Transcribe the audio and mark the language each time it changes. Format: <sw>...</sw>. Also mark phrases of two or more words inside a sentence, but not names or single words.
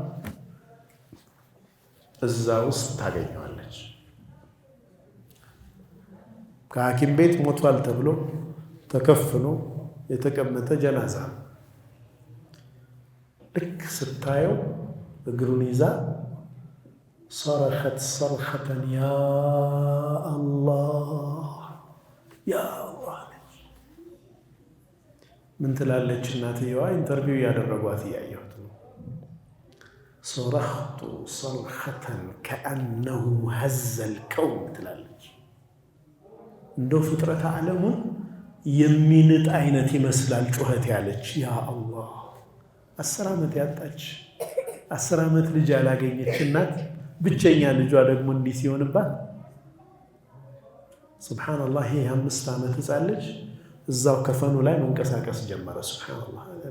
<am>እዛ ውስጥ ታገኘዋለች። ከሐኪም ቤት ሞቷል ተብሎ ተከፍኖ የተቀመጠ ጀናዛ። ልክ ስታየው እግሩን ይዛ</am> <ar>صرخت صرخة يا الله يا الله</ar> <am>ምን ትላለች እናትየዋ? ኢንተርቪው ያደረጓት ያያዩት ነው።</am> <ar>صرخت صرخة كأنه هز الكون</ar> <am>ትላለች። እንደው ፍጥረት ዓለሙን የሚንጥ አይነት ይመስላል ጩኸት ያለች።</am> <ar>يا الله</ar> <am>10 ዓመት ያጣች 10 ዓመት ልጅ ያላገኘች እናት ብቸኛ ልጇ ደግሞ እንዲህ ሲሆንባት ሱብሃንአላህ። ይሄ 5 ዓመት ሕፃን ልጅ እዛው ከፈኑ ላይ መንቀሳቀስ ጀመረ። ሱብሃንአላህ።</am>